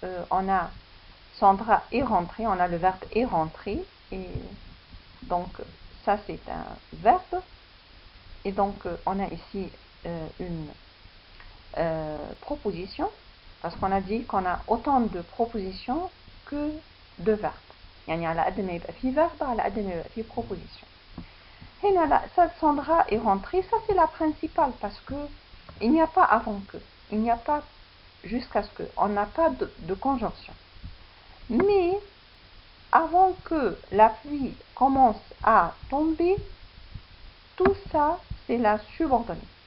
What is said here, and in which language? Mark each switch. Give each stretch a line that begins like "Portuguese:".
French: On a Sandra est rentrée, on a le verbe est rentré. Et donc, ça c'est un verbe. Et donc, on a ici une proposition. Parce qu'on a dit qu'on a autant de propositions que de verbes.
Arabic: يعني على قد ما يبقى في verbe على قد ما يبقى في proposition. هنا لا,
French: ça Sandra est rentrée, ça c'est la principale parce que il n'y a pas avant que, il n'y a pas jusqu'à ce que, on n'a pas de conjonction. Mais avant que la pluie commence à tomber, tout ça c'est la subordonnée.